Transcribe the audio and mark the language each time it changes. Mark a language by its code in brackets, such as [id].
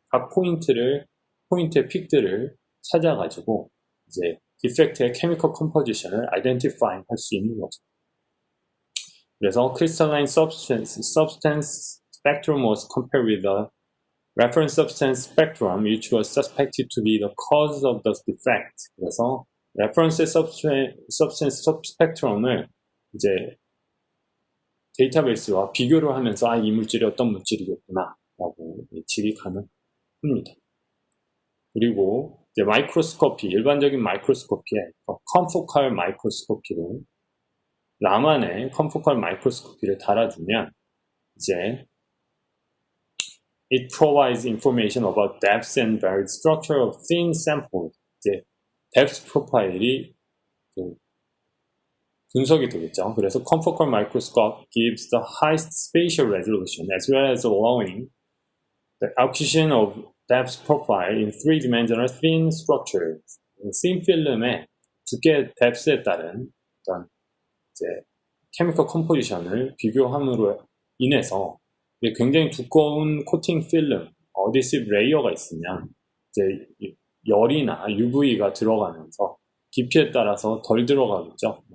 [ko] 각 포인트의 픽들을 찾아가지고 이제 디펙트의 케미컬 컴포지션을 아이덴티파잉 할 수 있는 거죠. [en] 그래서 crystalline substance spectrum was compared with the reference substance spectrum, which was suspected to be the cause of the defect. [ko] 그래서 [en] reference substance spectrum [ko] 을 이제 데이터베이스와 비교를 하면서 이 물질이 어떤 물질이겠구나 라고 예측이 가능합니다. 그리고 이제 마이크로스코피, 일반적인 마이크로스코피에 컨포칼 마이크로스코피를 라만의 컨포칼 마이크로스코피를 달아주면 이제 [en] it provides information about depth and varied structure of thin samples. [ko] 이제 depth 프로파일이 분석이 되겠죠. [en] 그래서 confocal microscope gives the highest spatial resolution as well as allowing the acquisition of depth profile in three-dimensional thin structures. [ko] thin 필름의 두께 depth에 따른 어떤 이제 케미컬 컴포지션을 비교함으로 인해서 굉장히 두꺼운 코팅 필름, 어디시브 레이어가 있으면 이제 열이나 UV가 들어가면서 깊이에 따라서 덜 들어가겠죠.